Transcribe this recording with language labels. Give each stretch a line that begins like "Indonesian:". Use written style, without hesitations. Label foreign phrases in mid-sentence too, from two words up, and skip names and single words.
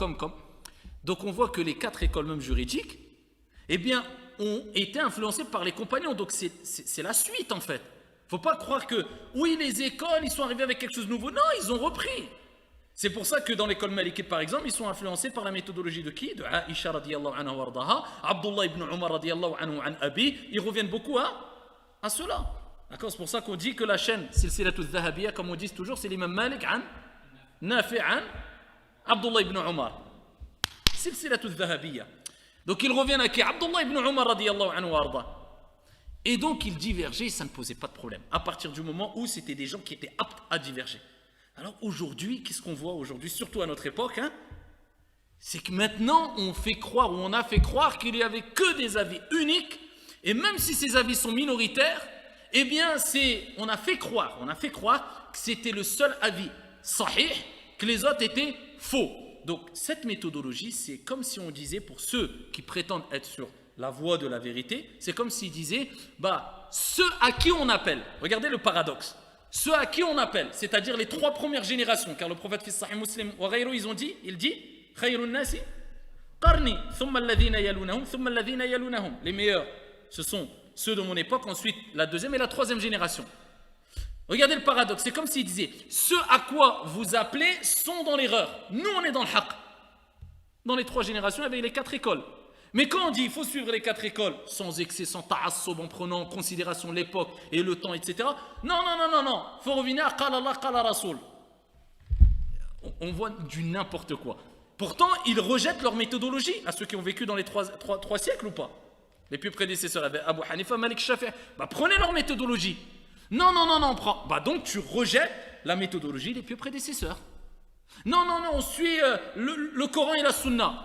French: Donc on voit que les 4 écoles même juridiques, eh bien, ont été influencés par les compagnons. Donc c'est la suite en fait. Il ne faut pas croire que, oui, les écoles, ils sont arrivés avec quelque chose de nouveau. Non, ils ont repris. C'est pour ça que dans l'école malikite, par exemple, ils sont influencés par la méthodologie de qui?
Arabic: De Aïcha رضي الله عنها وأرضاها, Abdullah ibn Umar رضي الله عنه عن أبي.
French: Ils reviennent beaucoup à cela. D'accord? C'est pour ça qu'on dit que la chaîne
Arabic: سلسلة ذهبية,
French: comme on dit toujours, c'est l'imam Malik an Nafi an Abdullah ibn Umar.
Arabic: سلسلة ذهبية.
French: Donc ils reviennent à qui?
Arabic: Abdullah ibn Umar رضي الله عنه وأرضاها.
French: Et donc ils divergeaient, ça ne posait pas de problème. À partir du moment où c'était des gens qui étaient aptes à diverger. Alors aujourd'hui, qu'est-ce qu'on voit aujourd'hui, surtout à notre époque, c'est que maintenant on fait croire, ou on a fait croire qu'il n'y avait que des avis uniques, et même si ces avis sont minoritaires, eh bien on a fait croire que c'était le seul avis sahih, que les autres étaient faux. Donc cette méthodologie, c'est comme si on disait, pour ceux qui prétendent être sur la voie de la vérité, c'est comme s'ils disaient, ceux à qui on appelle, regardez le paradoxe, ceux à qui on appelle, c'est-à-dire les 3 premières générations, car le prophète fils Sahih Muslim
Arabic: وغيره,
French: il dit
Arabic: خير الناس قرني ثم الذين يلونهم ثم الذين يلونهم.
French: Les meilleurs, ce sont ceux de mon époque, ensuite la 2e et la 3e génération. Regardez le paradoxe, c'est comme s'il disait, ceux à quoi vous appelez sont dans l'erreur, nous on est dans le haqq. Dans les 3 générations, il y avait les 4 écoles. Mais quand on dit il faut suivre les 4 écoles, sans excès, sans ta'assob, en prenant en considération l'époque et le temps, etc. Non, il faut revenir à
Arabic: قال الله، قال رسول.
French: On voit du n'importe quoi. Pourtant, ils rejettent leur méthodologie à ceux qui ont vécu dans les 3 siècles ou pas. Les plus prédécesseurs, Abu Hanifa, Malik, Shafi'i. Prenez leur méthodologie. Non, on prend. Donc tu rejettes la méthodologie des plus prédécesseurs. Non, on suit le Coran et la Sunna.